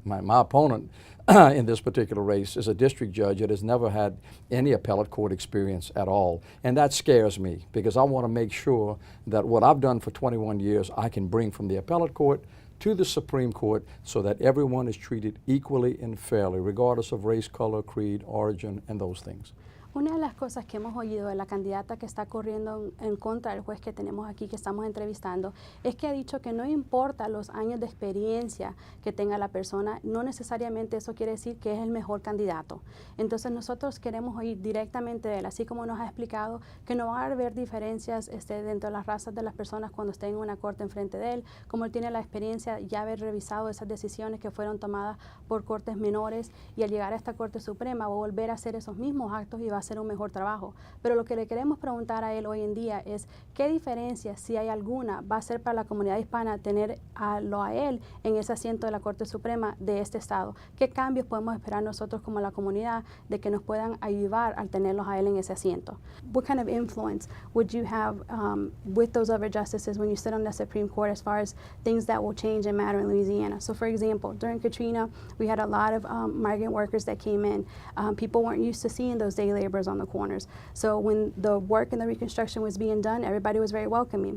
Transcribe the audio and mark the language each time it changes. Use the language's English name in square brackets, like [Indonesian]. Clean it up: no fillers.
[English] My opponent in this particular race is a district judge that has never had any appellate court experience at all. And that scares me because I want to make sure that what I've done for 21 years I can bring from the appellate court to the Supreme Court so that everyone is treated equally and fairly, regardless of race, color, creed, origin, and those things. [Spanish] Una de las cosas que hemos oído de la candidata que está corriendo en contra del juez que tenemos aquí, que estamos entrevistando, es que ha dicho que no importa los años de experiencia que tenga la persona, no necesariamente eso quiere decir que es el mejor candidato. Entonces nosotros queremos oír directamente de él, así como nos ha explicado que no va a haber diferencias dentro de las razas de las personas cuando estén en una corte enfrente de él, como él tiene la experiencia ya haber revisado esas decisiones que fueron tomadas por cortes menores, y al llegar a esta Corte Suprema va a volver a hacer esos mismos actos y va a hacer un mejor trabajo. Pero lo que le queremos preguntar a él hoy en día es qué diferencia, si hay alguna, va a ser para la comunidad hispana tener a él en ese asiento de la Corte Suprema de este estado. ¿Qué cambios podemos esperar nosotros como la comunidad de que nos puedan ayudar al tenerlos a él en ese asiento? [English] What kind of influence would you have with those other justices when you sit on the Supreme Court as far as things that will change and matter in Louisiana? So for example, during Katrina, we had a lot of migrant workers that came in. People weren't used to seeing those day laborers on the corners. So when the work and the reconstruction was being done, everybody was very welcoming.